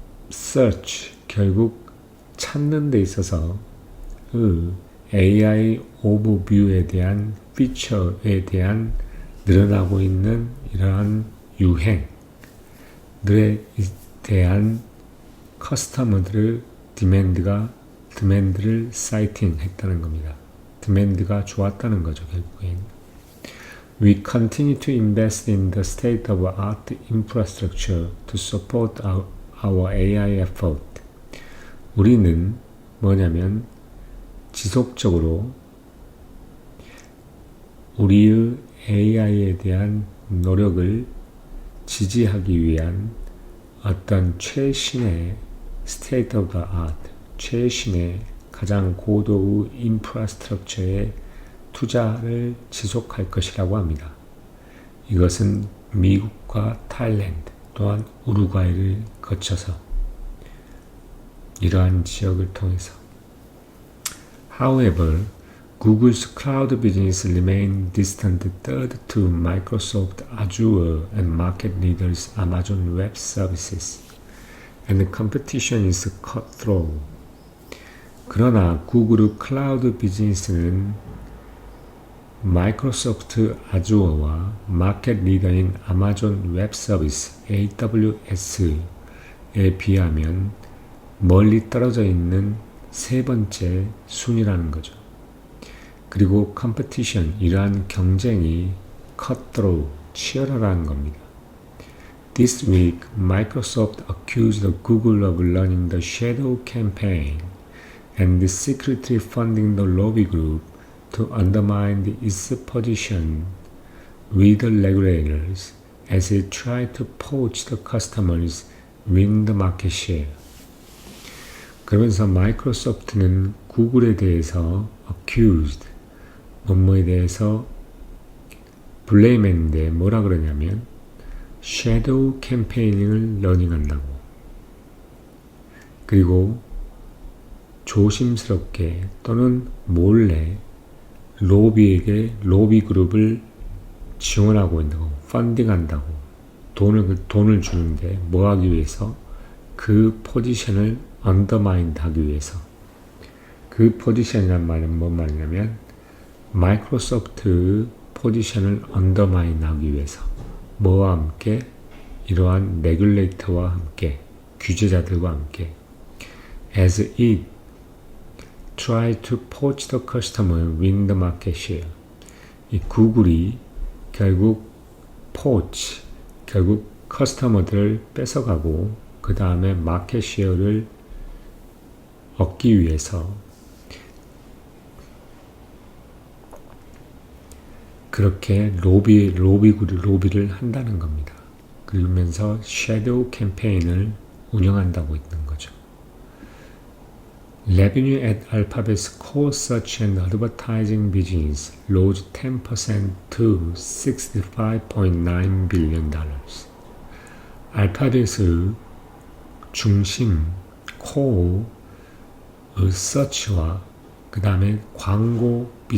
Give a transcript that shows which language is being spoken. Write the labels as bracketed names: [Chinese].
[Korean] search 결국 찾는 데 있어서 AI 오버뷰에 대한 피처에 대한 늘어나고 있는 이러한 유행들에 대한 커스터머들의 디맨드를 사이팅 했다는 겁니다. 디맨드가 좋았다는 거죠, 결국엔. [English] We continue to invest in the state-of-art infrastructure to support our AI effort. [Korean] 우리는 뭐냐면 지속적으로 우리의 AI에 대한 노력을 지지하기 위한 어떤 최신의 state of the art, 최신의 가장 고도의 인프라스트럭처에 투자를 지속할 것이라고 합니다. 이것은 미국과 타일랜드 또한 우루과이를 거쳐서 이러한 지역을 통해서 [English] However, Google's cloud business remains distant third to Microsoft Azure and market leaders Amazon Web Services, and the competition is cutthroat. [Korean] 그러나 구글의 클라우드 비즈니스는 마이크로소프트 아주어와 마켓 리더인 아마존 웹 서비스 AWS에 비하면 멀리 떨어져 있는 세 번째 순위라는 거죠. 그리고 컴피티션, 이러한 경쟁이 cutthroat, 치열하다는 겁니다. [English] This week, Microsoft accused Google of running the shadow campaign and secretly funding the lobby group to undermine its position with the regulators as it tried to poach the customers, win the market share. [Korean] 그러면서 마이크로소프트는 구글에 대해서 accused, 뭐뭐에 대해서 블레임했는데 뭐라 그러냐면 섀도우 캠페이닝을 러닝한다고, 그리고 조심스럽게 또는 몰래 로비에게 로비 그룹을 지원하고 있다고, 펀딩한다고, 돈을 주는데 뭐 하기 위해서? 그 포지션을 언더마인드 하기 위해서. 그 포지션이란 말은 뭔 말이냐면 마이크로소프트 포지션을 언더마인드 하기 위해서 뭐와 함께? 이러한 레귤레이터와 함께, 규제자들과 함께 [English] as it try to poach the customer, win the market share. [Korean] 이 구글이 결국 poach, 결국 커스터머들을 뺏어가고 그 다음에 마켓 쉐어를 얻기 위해서 그렇게 로비를 한다는 겁니다. 그러면서 섀도우 캠페인을 운영한다고 있는 거죠. [English] Revenue at Alphabet's core search and advertising business rose 10% to $65.9 billion. [Korean] 알파벳의 중심, 코어의 서치와 그 다음에 광고